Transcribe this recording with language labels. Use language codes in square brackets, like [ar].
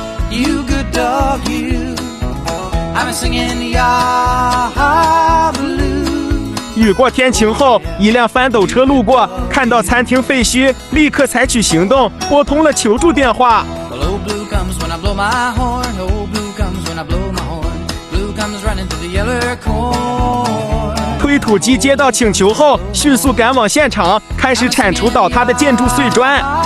[en] You good dog, you. I'm singing ya blue. [zh] 雨过天晴后，一辆翻斗车路过，看到餐厅废墟，立刻采取行动，拨通了求助电话。 [en] Well, old blue comes when I blow my horn. Old blue comes when I blow my horn. Blue comes running to the yeller corn. [zh] 推土机接到请求后，迅速赶往现场，开始铲除倒塌的建筑碎砖。